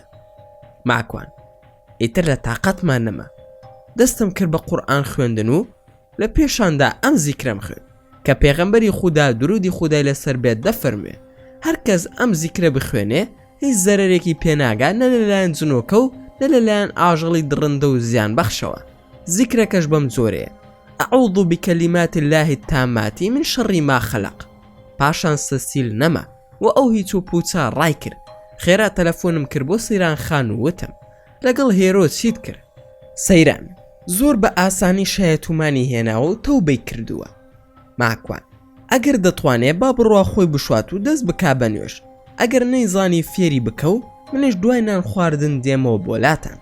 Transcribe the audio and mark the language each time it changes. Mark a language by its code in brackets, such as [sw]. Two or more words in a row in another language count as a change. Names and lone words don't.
[ckb] ماکوان ئیتر لە تااقەتمان نەما، دەستم کرد بە قورئان خوێندن و لە پێشاندا ئەم زیکرم خوێن کە پێغەمبەری خودا درودی خودای لەسەر بێت دەفەرموێ هەرکەس ئەم زیکرە بخوێنێ هیچ زەرەرێکی پێناگات، نە لەلایەن جنۆکە و نە لەلایەن ئاژەڵی درڕندە و زیان بەخشەوە. زیکرەکەش بەم جۆرەیە: [ar] ئەعوذ بکەلیمات الله التامات من شر ما خلق. [ckb] پاشان سەسیل نەما و ئەو هیچ و پوچە ڕای کرد. خێرا تەلەفۆنم کرد بۆ سەیران خان و وتم لەگەڵ هێرۆ چیت کرد؟ سەیران زۆر بە ئاسانی شایەتومانی هێناوە و تەوبەی کردووە. ماکوان ئەگەر دەتوانێت با بڕوا خۆی بشوات و دەست بکا بە نوێش، ئەگەر نەیزانی فێری بکە و منش دوای نان خواردن دێمەوە بۆلاتان.